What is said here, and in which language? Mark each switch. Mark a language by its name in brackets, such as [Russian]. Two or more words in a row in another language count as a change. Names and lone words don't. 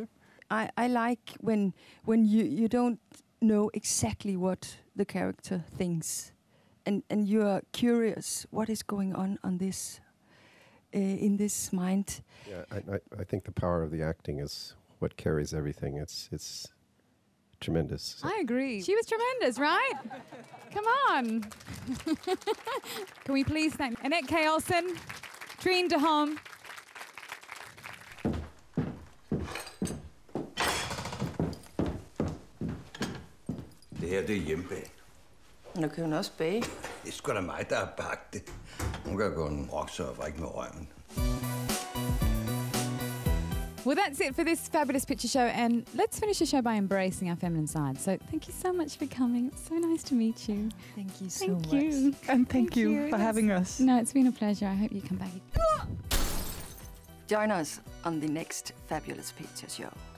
[English] I like when you don't know exactly what the character thinks, and you are curious what is going on this in this mind. Yeah, I think the power of the acting is what carries everything. It's tremendous. I agree. She was tremendous, right? Come on. Can we please thank Annette K, Olesen, Trine Dyrholm. [Danish] Det her, det er hjemmebag. Nu kan hun også bage. Det er sgu da mig, der har bagt det. Hun kan gå en rocksurfer, ikke med røven. [English] Well, that's it for this fabulous picture show, and let's finish the show by embracing our feminine side. So thank you so much for coming. It's so nice to meet you. Thank you so much. You. And thank you for having us. No, it's been a pleasure. I hope you come back. Join us on the next fabulous picture show.